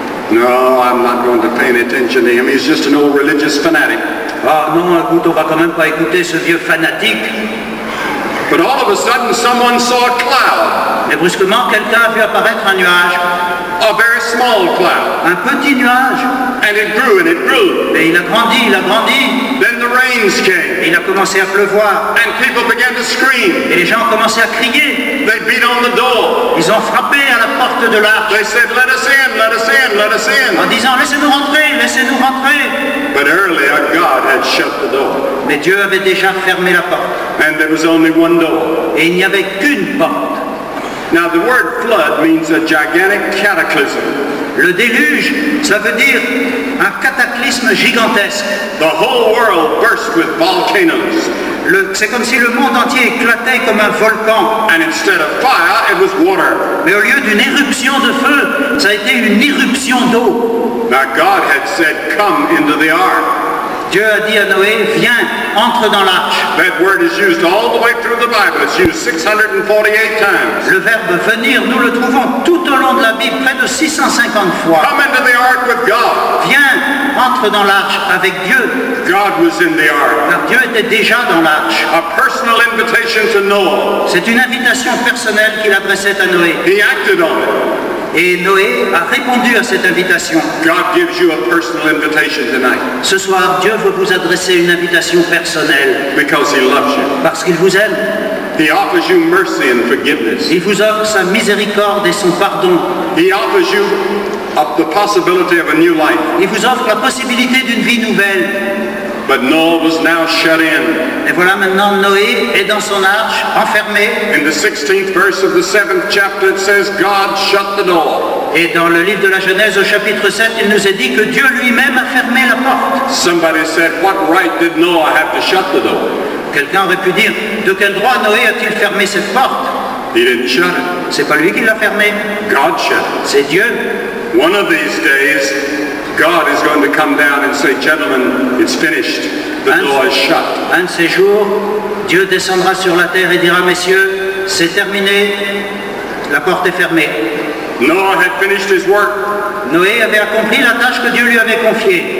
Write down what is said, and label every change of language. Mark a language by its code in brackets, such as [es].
[en] No, I'm not going to pay any attention to him. He's just an old religious fanatic. [fr] Ah non, écoute, on va quand même pas écouter ce vieux fanatique. [en] But all of a sudden, someone saw a cloud. [fr] Mais brusquement, quelqu'un a vu apparaître un nuage. [en] A very small cloud. [fr] Un petit nuage. [en] And it grew and it grew. [fr] Et il a grandi, il a grandi. [en] Then the rain rains came. [fr] Et il a commencé à pleuvoir. [en] And people began to scream. [fr] Et les gens ont commencé à crier. [en] They beat on the door. [fr] Ils ont frappé à la porte de l'arche. [en] They said, let us in, let us in, let us [fr] En [en] in. [fr] disant, laissez-nous rentrer, laissez-nous rentrer. [en] But earlier, God had shut the door. [fr] Mais Dieu avait déjà fermé la porte. [en] And there was only one door. [fr] Et il n'y avait qu'une porte. [en] Now, the word flood means a gigantic cataclysm. [fr] Le déluge, ça veut dire un cataclysme gigantesque. [en] The whole world burst with volcanoes. [fr] C'est comme si le monde entier éclatait comme un volcan. [en] And instead of fire, it was water. [fr] Mais au lieu d'une éruption de feu, ça a été une irruption d'eau. [en] Now, God had said, come into the ark. [fr] Dieu a dit à Noé, viens, entre dans l'arche. [en] That word is used all the way through the Bible. It's used 648 times. [fr] Le verbe venir, nous le trouvons tout au long de la Bible, près de 650 fois. [en] Come into the ark with God. [fr] Viens, entre dans l'arche avec Dieu. [en] God was in the ark. [fr] Car Dieu était déjà dans l'arche. [en] A personal invitation to Noah. [fr] C'est une invitation personnelle qu'il adressait à Noé. [en] He acted on it. [fr] Et Noé a répondu à cette invitation. [en] God gives you a personal invitation tonight. [fr] Ce soir, Dieu veut vous adresser une invitation personnelle. [en] Because He loves you. [fr] Parce qu'il vous aime. [en] He offers you mercy and forgiveness. [fr] Il vous offre sa miséricorde et son pardon. [en] He offers you the possibility of a new life. [fr] Il vous offre la possibilité d'une vie nouvelle. [en] But Noah was now shut in. [fr] Et voilà maintenant Noé est dans son arche, enfermé. [en] In the 16th verse of the 7th chapter it says God shut the door. [fr] Et dans le livre de la Genèse au chapitre 7, il nous est dit que Dieu lui-même a fermé la porte. [en] Somebody said, what right did Noah have to shut the door? [fr] Quelqu'un aurait pu dire, de quel droit Noé a-t-il fermé cette porte? [en] He didn't shut it. [fr] C'est pas lui qui l'a fermée. [en] God shut it. [fr] C'est Dieu. [en] One of these days, God is going to come down and say, gentlemen, it's finished. The door is shut. [fr] Un de ces jours, Dieu descendra sur la terre et dira, messieurs, c'est terminé, la porte est fermée. [en] Noah had finished his work. [fr] Noé avait accompli la tâche que Dieu lui avait confiée.